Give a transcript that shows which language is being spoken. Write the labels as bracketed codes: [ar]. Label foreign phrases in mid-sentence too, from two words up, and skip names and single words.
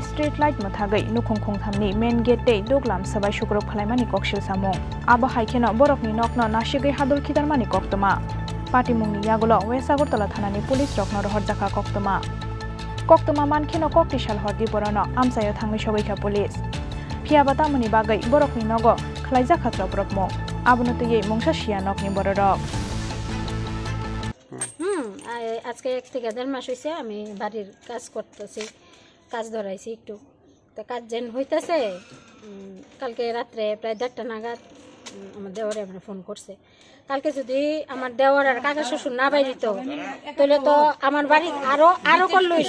[en] street light [trp] mathagai nukhungkhung thamni [en] main gate [trp] tei duglam sabai sukrup khlaimani koksil samung abo haikeno borokni nokno nasigai hadul khidarmani koktoma patimungni yagulo West Agartala thanani police rokno rohorjaka koktoma mankeno Koktisal hordi poro no amsayo thangni sogoika police phiabata muni bagai borokni nogo khlaijaka joprok mung abono tuyei mungsa shia nokni bororok [bn] আজকে 1 থেকে 1.5 মাস হইছে আমি বাড়ির কাজ করতেছি কাজ ধরাইছি একটু তো কাজ যেন হইতাছে কালকে রাতে প্রায় 1:30টা নাগাদ আমার দেওরে আমাকে ফোন করছে কালকে যদি আমার দেওর আর কাকা শ্বশুর না বাইরিত তাহলে তো আমার বাড়ি আরো কল লইলে